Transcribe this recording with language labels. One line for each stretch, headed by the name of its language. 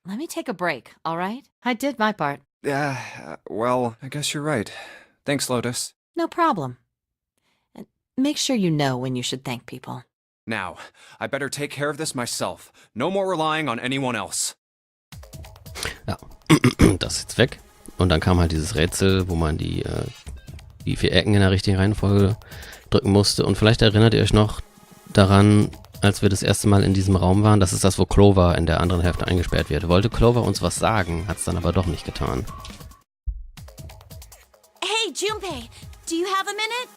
English: Let me take a break, all right? I did my part. Well, I guess you're right. Thanks, Lotus. No problem. And make sure you know when you should thank people. Now, I better take care of this myself. No more relying on anyone else.
German: Ja, das ist jetzt weg. Und dann kam halt dieses Rätsel, wo man die 4 Ecken in der richtigen Reihenfolge drücken musste. Und vielleicht erinnert ihr euch noch daran, als wir das erste Mal in diesem Raum waren, das ist das, wo Clover in der anderen Hälfte eingesperrt wird. Wollte Clover uns was sagen, hat es dann aber doch nicht getan.
English: Hey, Junpei, do you have a minute?